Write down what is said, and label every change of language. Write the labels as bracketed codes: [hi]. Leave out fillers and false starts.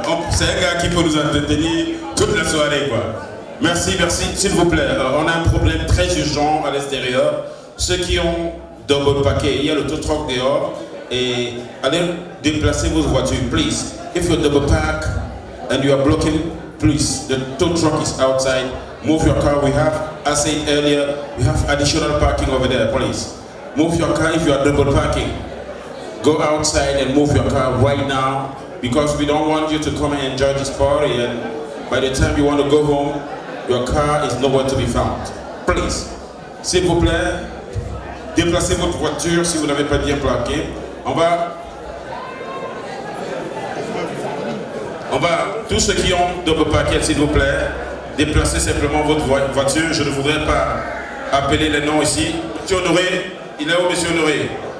[fr] C'est un gars qui peut nous entretenir toute la soirée, quoi. Merci, s'il vous plaît. On a un problème très urgent à l'extérieur. Ceux qui ont double paquet, il y a le tow truck dehors. Et allez déplacer vos voitures, please. [en] If you're double pack and you are blocking, please, the tow truck is outside. Move your car. We have, as I said earlier, we have additional parking over there, please. Move your car if you are double parking. Go outside and move your car right now, because we don't want you to come and enjoy this party and by the time you want to go home, your car is nowhere to be found. [fr] Please, s'il vous plaît, déplacez votre voiture si vous n'avez pas bien plaqué. On va, tous ceux qui ont double paquet, s'il vous plaît, déplacez simplement votre voiture. Je ne voudrais pas appeler les noms ici. Monsieur Honoré, il est où, Monsieur Honoré?